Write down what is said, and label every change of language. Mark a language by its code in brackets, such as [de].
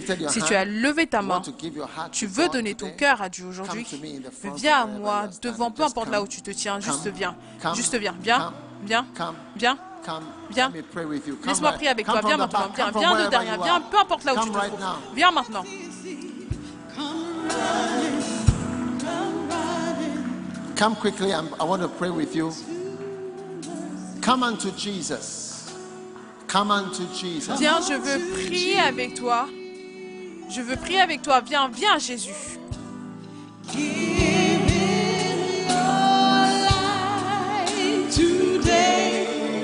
[fr] Si tu as levé ta main, tu veux donner ton cœur à Dieu aujourd'hui, viens à moi, devant, peu importe là où tu te tiens, juste viens, viens, viens, viens, viens. Laisse-moi prier avec toi, viens maintenant, viens de derrière, viens, peu importe là où tu te trouves, viens maintenant. [en] Come quickly, I want to pray with you. Come unto Jesus. Come unto Jesus. [fr] Viens, je veux prier avec toi. Je veux prier avec toi. Viens, viens Jésus. [en] Give him your life today.